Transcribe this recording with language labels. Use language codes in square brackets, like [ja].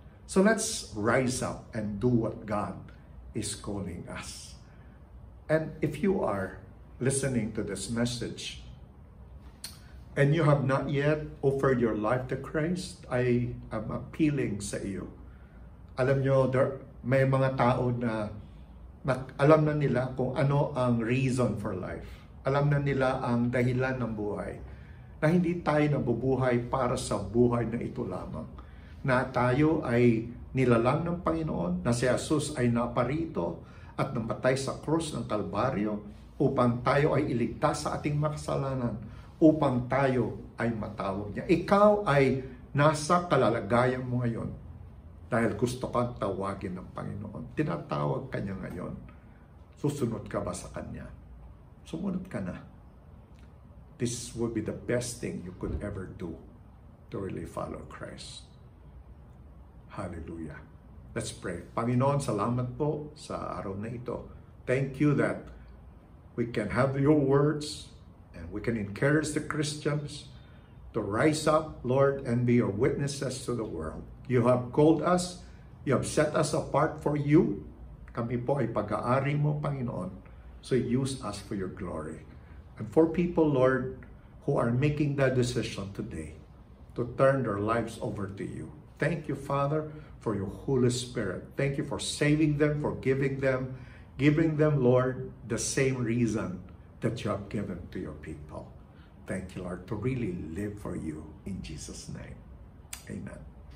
[en] So let's rise up and do what God is calling us. And if you are listening to this message and you have not yet offered your life to Christ, I am appealing [tl] sa iyo. Alam nyo, may mga tao na alam na nila kung ano ang [en] reason for life. [tl] Alam na nila ang dahilan ng buhay. Na hindi tayo nabubuhay para sa buhay na ito lamang. Na tayo ay nilalang ng Panginoon, na si Jesus ay naparito at namatay sa krus ng Kalbaryo upang tayo ay iligtas sa ating makasalanan, upang tayo ay matawag niya. Ikaw ay nasa kalalagayan mo ngayon dahil gusto kang tawagin ng Panginoon. Tinatawag ka niya ngayon. Susunod ka ba sa Kanya? Sumunod ka na. [en] This would be the best thing you could ever do to really follow Christ. Hallelujah. Let's pray. [tl] Panginoon, salamat po sa araw na ito. [en] Thank you that we can have your words and we can encourage the Christians to rise up, Lord, and be your witnesses to the world. You have called us. You have set us apart for you. [tl] Kami po ay pag-aari mo, Panginoon. [en] So use us for your glory. And for people, Lord, who are making that decision today to turn their lives over to you. Thank you, Father, for your Holy Spirit. Thank you for saving them, for giving them, Lord, the same reason that you have given to your people. Thank you, Lord, to really live for you in Jesus' name. Amen.